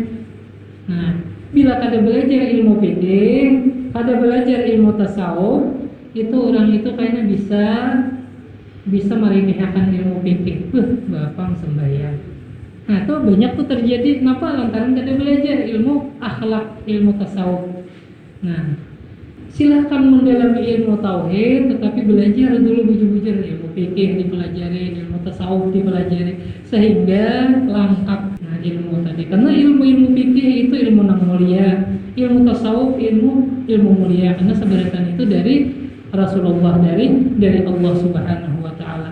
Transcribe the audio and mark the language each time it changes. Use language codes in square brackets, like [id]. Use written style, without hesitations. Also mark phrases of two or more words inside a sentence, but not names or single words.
[bjn] Nah, bila kada belajar ilmu fikih, kada belajar ilmu tasawuf, itu orang itu kayaknya bisa meremehkan ilmu fikih. Bapang sembahyang. [id] Nah, itu banyak tuh terjadi. Kenapa? [bjn] Lantaran kada belajar ilmu akhlak, ilmu tasawuf. [id] Nah, silahkan mendalami ilmu tauhid, tetapi belajar dulu bujur-bujur ilmu fikih dipelajari, ilmu tasawuf dipelajari, sehingga lengkap ilmu tadi. Karena ilmu fikih itu ilmu yang mulia, ilmu tasawuf ilmu mulia, karena sebenarnya itu dari Rasulullah, dari Allah [ar] Subhanahu wa taala.